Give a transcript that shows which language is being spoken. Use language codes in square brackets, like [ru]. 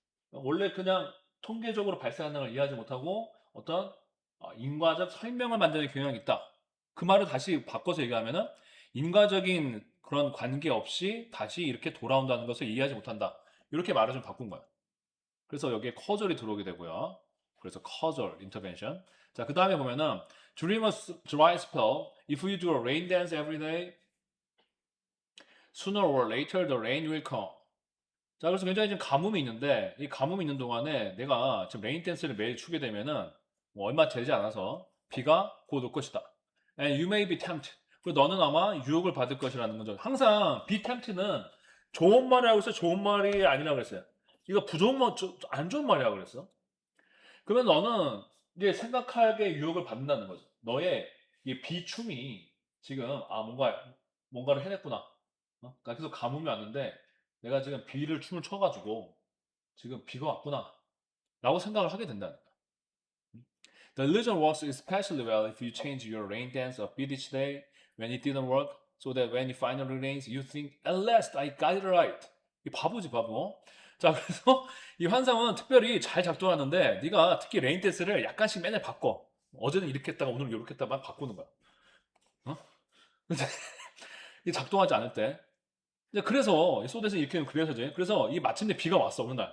[ko] 원래 그냥 통계적으로 발생하는 걸 이해하지 못하고 어떤 인과적 설명을 만드는 경향이 있다. 그 말을 다시 바꿔서 얘기하면은 인과적인 그런 관계 없이 다시 이렇게 돌아온다는 것을 이해하지 못한다. 이렇게 말을 좀 바꾼 거야. 그래서 여기에 causally 들어오게 되고요. 그래서 [en] causal intervention. [ko] 자, 그 다음에 보면은 [en] during a dry spell, if you do a rain dance every day, sooner or later the rain will come. [ko] 자, 그래서 굉장히 지금 가뭄이 있는데, 이 가뭄이 있는 동안에 내가 지금 레인 댄스를 매일 추게 되면은, 뭐 얼마 되지 않아서 비가 곧 올 것이다. [en] And you may be tempted. [ko] 그리고 너는 아마 유혹을 받을 것이라는 거죠. 항상 be tempted는 좋은 말이라고 했어요. 좋은 말이 아니라고 그랬어요. 이거 부좋은 말, 안 좋은 말이라고 그랬어. 그러면 너는 이제 생각하게 유혹을 받는다는 거죠. 너의 이 비춤이 지금, 뭔가를 해냈구나. 나 계속 가뭄이 왔는데, 내가 지금 비를 춤을 춰가지고, 지금 비가 왔구나. 라고 생각을 하게 된다는 거야. [en] The illusion works especially well if you change your rain dance a bit each day when it didn't work, so that when it finally rains, you think, at last I got it right. [ko] 이 바보지, 바보. 자, 그래서 이 환상은 특별히 잘 작동하는데, 네가 특히 레인 댄스를 약간씩 맨날 바꿔. 어제는 이렇게 했다가 오늘은 이렇게 했다가 막 바꾸는 거야. 어? 이게 작동하지 않을 때. 이제 그래서 이 소대에서 이렇게 그려서지. 그래서 이 마침내 비가 왔어 어느 날.